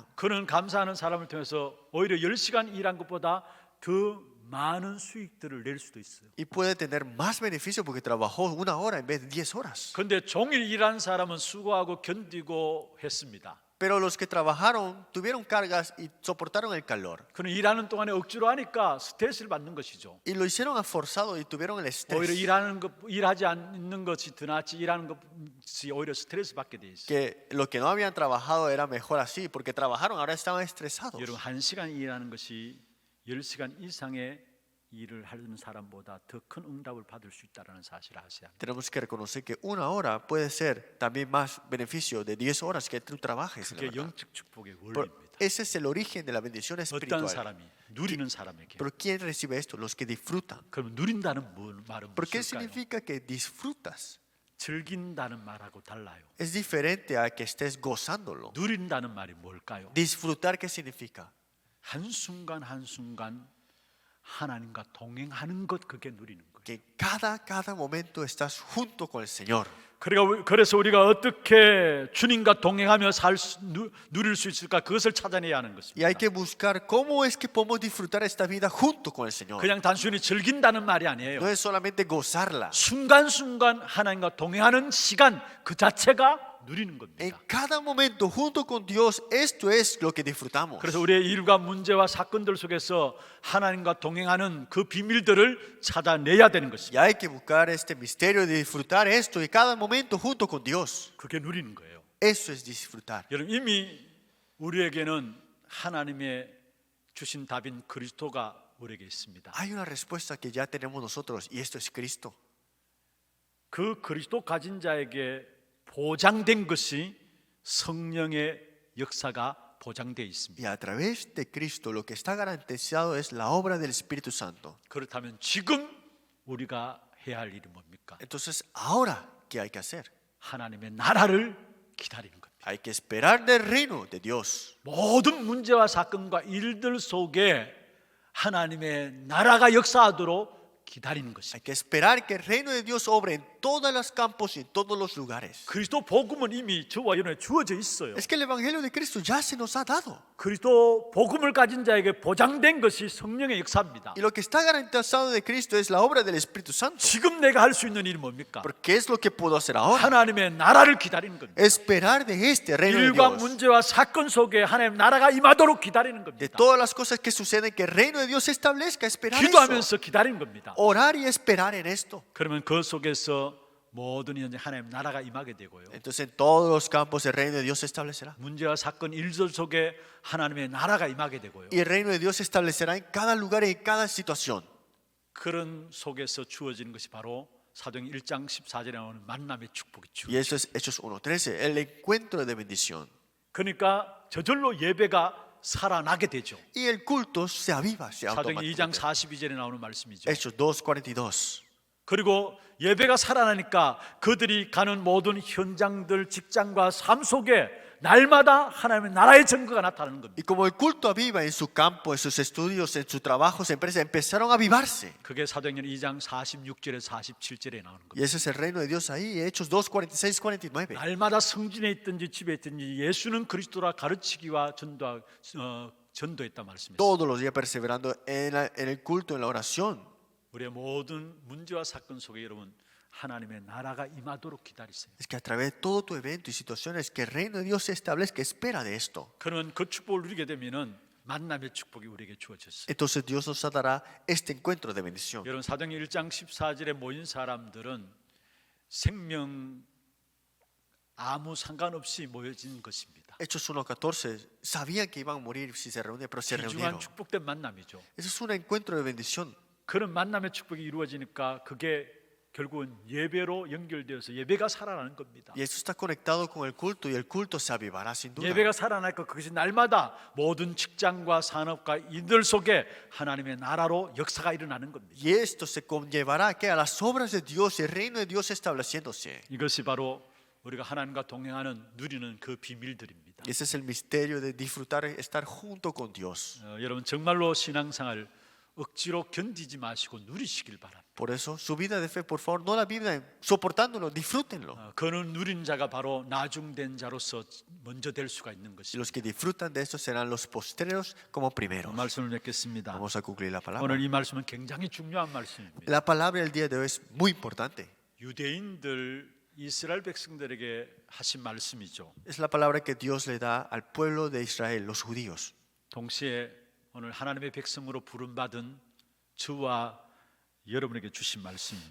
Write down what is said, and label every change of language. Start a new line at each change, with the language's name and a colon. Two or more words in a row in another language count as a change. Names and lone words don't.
Korean: 그는 감사하는 사람을 통해서 오히려 10시간 일한 것보다 더 많은 수익들을 낼 수도 있어요.
Spanish: Y puede tener más beneficio porque trabajó una hora en vez de 10 horas.
Korean: 그런데 종일 일한 사람은 수고하고 견디고 했습니다.
Spanish: Pero los que trabajaron tuvieron cargas y soportaron el calor.
Korean: 그는 일하는 동안에 억지로 하니까 스트레스를 받는 것이죠.
Spanish: Y lo hicieron forzado y tuvieron el
Korean: 오히려
Spanish: estrés.
Korean: 일하지 않는 것이 더 낫지 일하는 것이 오히려 스트레스 받게 돼 있어요.
Spanish: Que los que no habían trabajado era mejor así, porque trabajaron, ahora estaban estresados.
Korean: 여러분 1시간 일하는 것이 10시간 이상의 일을 하는 사람보다 더 큰 응답을 받을 수 있다는 사실을 아셔야 합니다.
Spanish: Tenemos que reconocer que una hora puede ser también más beneficio de 10 horas que tú trabajes.
Korean: 그게
Spanish: La verdad.
Korean: 영적 축복의
Spanish: Pero
Korean: 원리입니다.
Spanish: ese es el origen de la bendición
Korean: 어떤
Spanish: espiritual.
Korean: 사람이 누리는 사람에게.
Spanish: Pero ¿quién recibe esto? Los que disfrutan.
Korean: 그럼 누린다는 말은
Spanish: ¿Por qué
Korean: 무엇일까요?
Spanish: significa que disfrutas?
Korean: 즐긴다는 말하고 달라요.
Spanish: Es diferente a que estés gozándolo.
Korean: 누린다는 말이 뭘까요?
Spanish: Disfrutar, ¿qué significa?
Korean: 한순간 한순간 하나님과 동행하는 것, 그게 누리는 거예요.
Spanish: Que cada momento estás junto con el Señor.
Korean: 그래서 우리가 어떻게 주님과 동행하며 누릴 수 있을까, 그것을 찾아내야 하는
Spanish: Y
Korean: 것입니다.
Spanish: hay que buscar cómo es que podemos disfrutar esta vida junto con el Señor.
Korean: 그냥 단순히 즐긴다는 말이 아니에요.
Spanish: No es solamente gozarla.
Korean: 순간순간 하나님과 동행하는 시간 그 자체가 누리는
Spanish: En
Korean: 겁니다.
Spanish: cada momento junto con Dios, esto es lo que disfrutamos.
Korean: 그래서 우리의 일과 문제와 사건들 속에서 하나님과 동행하는 그 비밀들을 찾아내야 되는 것입니다.
Spanish: Y hay que buscar este misterio de disfrutar esto y cada momento junto con Dios.
Korean: 그게 누리는 거예요.
Spanish: Eso es disfrutar.
Korean: 여러분 이미 우리에게는 하나님의 주신 답인 그리스도가 우리에게 있습니다.
Spanish: Hay una respuesta que ya tenemos nosotros y esto es Cristo.
Korean: 그 그리스도 가진 자에게 보장된 것이 성령의 역사가 보장되어 있습니다.
Spanish: Y a través de Cristo lo que está garantizado es la obra del Espíritu Santo.
Korean: 그렇다면 지금 우리가 해야 할 일이 뭡니까?
Spanish: Entonces, ahora, ¿qué hay que hacer?
Korean: 하나님의 나라를 기다리는 겁니다.
Spanish: Hay que esperar del reino de Dios.
Korean: 모든 문제와 사건과 일들 속에 하나님의 나라가 역사하도록 기다리는
Spanish: Hay
Korean: 것입니다.
Spanish: que esperar que el reino de Dios obre en todos los campos y en todos los lugares.
Korean: 그리스도 복음은 이미 저와 여러분에 주어져 있어요.
Spanish: Es que el Evangelio de Cristo ya se nos ha dado.
Korean: 그리스도 복음을 가진 자에게 보장된 것이 성령의 역사입니다.
Spanish: Y lo que está garantizado de Cristo es la obra del Espíritu Santo.
Korean: 지금 내가 할 수 있는 일이 뭡니까?
Spanish: ¿Por qué es lo que puedo hacer ahora?
Korean: 하나님의 나라를 기다리는 겁니다.
Spanish: Esperar de este reino de
Korean: 일과
Spanish: Dios.
Korean: 문제와 사건 속에 하나님 나라가 임하도록 기다리는
Spanish: De
Korean: 겁니다.
Spanish: todas las cosas que suceden, que el reino de Dios se establezca. Esperar eso.
Korean: 기도하면서 기다리는 겁니다.
Spanish: Orar y esperar en esto.
Korean: 그러면 그 속에서 모든 현재 하나님 나라가 임하게 되고요.
Spanish: Entonces en todos los campos el reino de Dios se establecerá.
Korean: 문제와 사건 일들 속에 하나님의 나라가 임하게 되고요.
Spanish: Y el reino de Dios se establecerá en cada lugar y en cada situación.
Korean: 그런 속에서 주어지는 것이 바로 사도행 1장 14절에 나오는 만남의 축복이
Spanish: Y eso es Hechos 1:13, el encuentro de bendición.
Korean: 그러니까 저절로 예배가 살아나게 되죠.
Spanish: Y el culto se aviva, se
Korean: 사도행 2장
Spanish: automáticamente.
Korean: 42절에 나오는 말씀이죠.
Spanish: Hechos 2:42.
Korean: 그리고 예배가 살아나니까 그들이 가는 모든 현장들, 직장과 삶 속에 날마다 하나님의 나라의 증거가 나타나는 겁니다.
Spanish: Y como el culto aviva en su campo, en sus estudios, en su trabajo, en su empresa, empezaron a avivarse.
Korean: 그게 사도행전 2장 46절에 47절에 나오는 겁니다.
Spanish: Y ese es el reino de Dios ahí, Hechos 2:46, 49.
Korean: 날마다 성진에 있든지 집에 있든지 예수는 그리스도라 가르치기와 전도했다 말씀했어요.
Spanish: Todos los días perseverando en el culto, en la oración.
Korean: 우리의 모든 문제와 사건 속에 여러분 하나님의 나라가 임하도록 기다리세요.
Spanish: Es que a través de todo tu evento y situaciones, que el reino de Dios se establezca, espera de esto.
Korean: 그러면 그 축복을 누리게 되면은 만남의 축복이 우리에게 주어졌어요.
Spanish: Entonces Dios nos dará este encuentro de bendición.
Korean: 여러분 사도행전 1장 14절에 모인 사람들은 생명 아무 상관없이 모여진 것입니다.
Spanish: Hechos 1:14, sabían que iban a morir si se reunían, pero se
Korean: 귀중한
Spanish: reunieron.
Korean: 축복된 만남이죠.
Spanish: Eso es un encuentro de bendición.
Korean: 그런 만남의 축복이 이루어지니까 그게 결국은 예배로 연결되어서 예배가 살아나는 겁니다.
Spanish: Y eso está conectado con el culto y el culto se avivará sin duda.
Korean: 예배가 살아나니까 그것이 날마다 모든 직장과 산업과 이들 속에 하나님의 나라로 역사가 일어나는 겁니다.
Spanish: Y esto se conllevará que a las obras de Dios, el reino de Dios estableciéndose.
Korean: 이것이 바로 우리가 하나님과 동행하는 누리는 그 비밀들입니다.
Spanish: Y ese es el misterio de disfrutar, estar junto con Dios.
Korean: 여러분 정말로 신앙생활 억지로 견디지 마시고 누리시길 바랍니다.
Spanish: Por eso, su vida de fe, por favor, no la vivan soportándolo, disfrútenlo.
Korean: 그는 누린 자가 바로 나중된 자로서 먼저 될 수가 있는
Spanish: Y
Korean: 것입니다.
Spanish: los que disfrutan de esto serán los postreros como primeros.
Korean: 말씀을 맺겠습니다.
Spanish: Vamos a concluir la palabra.
Korean: 오늘 이 말씀은 굉장히 중요한 말씀입니다.
Spanish: La palabra del día de hoy es muy importante.
Korean: 유대인들 이스라엘 백성들에게 하신 말씀이죠.
Spanish: Es la palabra que Dios le da al pueblo de Israel, los judíos.
Korean: 동시에 오늘 하나님의 백성으로 부름받은 저와 여러분에게 주신 말씀입니다.